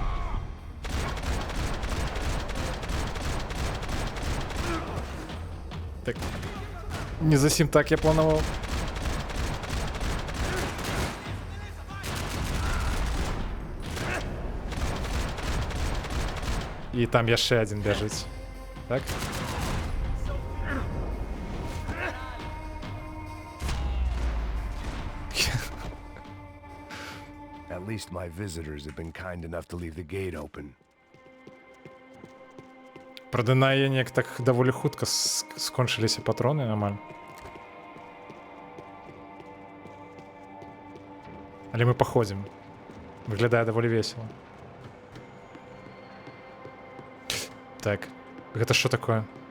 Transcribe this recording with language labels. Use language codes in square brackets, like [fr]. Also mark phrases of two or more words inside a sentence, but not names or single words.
[be] Так, не засім так я планував. І там яшчэ один бяжыць. Так? [en] At least my visitors have been kind enough to leave the gate open. [be] Правда, на яе неяк так даволі хутка скончыліся патроны амаль. Але мы паходзім. Выглядае даволі весела. Так, гэта што такое?